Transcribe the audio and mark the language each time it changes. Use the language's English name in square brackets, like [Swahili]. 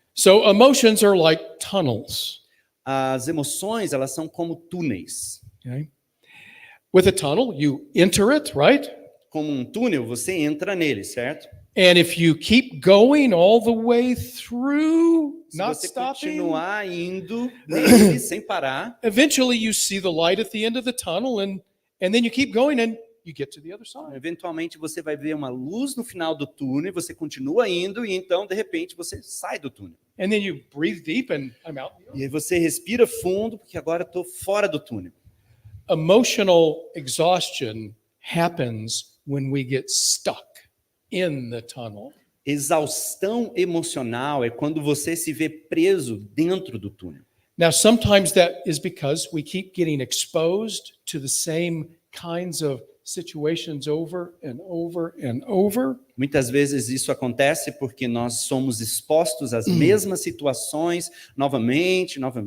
[English] So emotions are like tunnels. [Portuguese] As emoções, elas são como túneis. [English] Okay? With a tunnel, you enter it, right? [Portuguese] Como um túnel, você entra nele, certo? [English] And if you keep going all the way through, [Portuguese] Se [English] not [Portuguese] você [English] stopping, [Portuguese] continuar indo nele sem parar, [English] eventually you see the light at the end of the tunnel and then you keep going and you get to the other side. [Portuguese] eventualmente você vai ver uma luz no final do túnel, você continua indo e então, de repente, você sai do túnel. [English] And then you breathe deep and I'm out. [Portuguese] E aí você respira fundo, porque agora estou fora do túnel. [English] Emotional exhaustion happens when we get stuck in the tunnel. [Portuguese] Exaustão emocional é quando você se vê preso dentro do túnel. [English] Now, sometimes that is because we keep getting exposed to the same kinds of situations over and over and over. [Portuguese] Muitas vezes isso acontece porque nós somos expostos às mesmas situações novamente.